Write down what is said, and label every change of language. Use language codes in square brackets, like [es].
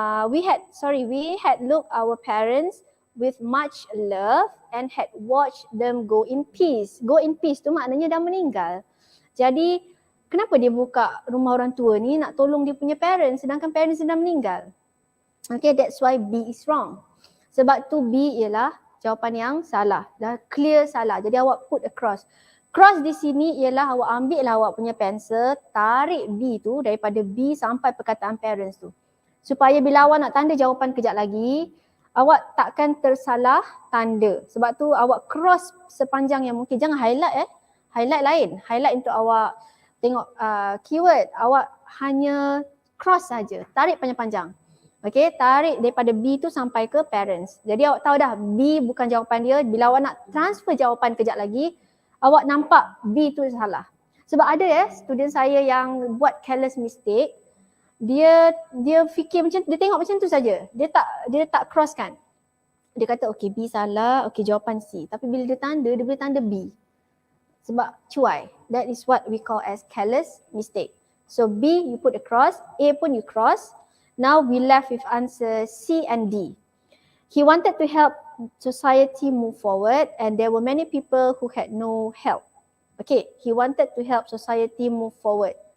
[en] We had looked our parents with much love and had watched them go in peace. Go in peace [ms] tu maknanya dah meninggal. Jadi, kenapa dia buka rumah orang tua ni nak tolong dia punya parents sedangkan parents dia dah meninggal? [en] Okay, that's why B is wrong. [ms] Sebab tu B ialah jawapan yang salah. Dah clear salah. Jadi awak [en] put a cross. [ms] Cross di sini ialah awak ambil lah awak punya pensel, tarik B tu daripada B sampai perkataan parents tu. Supaya bila awak nak tanda jawapan kejap lagi, awak takkan tersalah tanda. Sebab tu awak cross sepanjang yang mungkin. Jangan highlight highlight lain. Highlight untuk awak tengok keyword. Awak hanya cross saja. Tarik panjang-panjang. Okay, tarik daripada B tu sampai ke parents. Jadi awak tahu dah B bukan jawapan dia. Bila awak nak transfer jawapan kejap lagi, awak nampak B tu salah. Sebab ada student saya yang buat careless mistake. Dia fikir macam, dia tengok macam tu saja. Dia tak crosskan. Dia kata okay B salah, okay jawapan C. Tapi bila dia boleh tanda B. Sebab cuai. [en] That is what we call as careless mistake. So B you put a cross, A pun you cross. Now we left with answer C and D. He wanted to help society move forward and there were many people who had no help. Okay, he wanted to help society move forward.